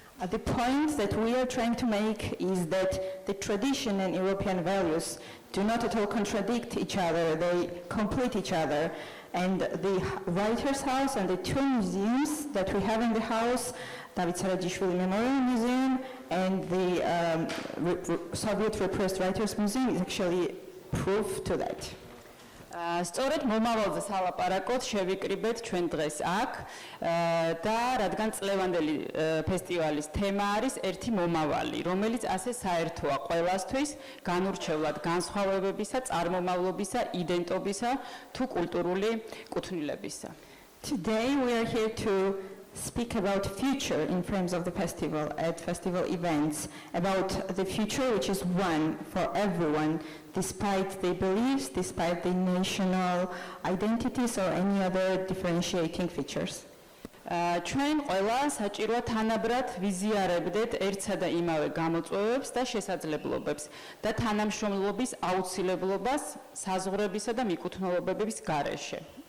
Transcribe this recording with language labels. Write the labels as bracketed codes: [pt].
[en] The point that we are trying to make is that the tradition and European values do not at all contradict each other, they complete each other. And the Writers' House and the two museums that we have in the house, David Sarajishvili Memorial Museum and the Soviet Repressed Writers Museum, is actually proof to that. [ka] სწორედ მომავალზე სალაპარაკოთ შევიკრიბეთ ჩვენ დღეს აქ და რადგან წლევანდელი ფესტივალის თემა არის ერთი მომავალი, რომელიც ასე საერთოა ყველასთვის განურჩევლად განსხვავებებისა, წარმომავლობისა, იდენტობისა თუ კულტურული კუთვნილებისა. [en] Today we are here to speak about future in frames of the festival, at festival events, about the future which is one for everyone, despite their beliefs, despite their national identities or any other differentiating features. [ka] ჩვენ ყველა საჭიროა თანაბრად ვიზიარებდეთ ერთსა და იმავე გამოწვევებს და შესაძლებლობებს და თანამშრომლობის აუცილებლობას საზღვრებისა და მიკუთვნელობების გარეშე.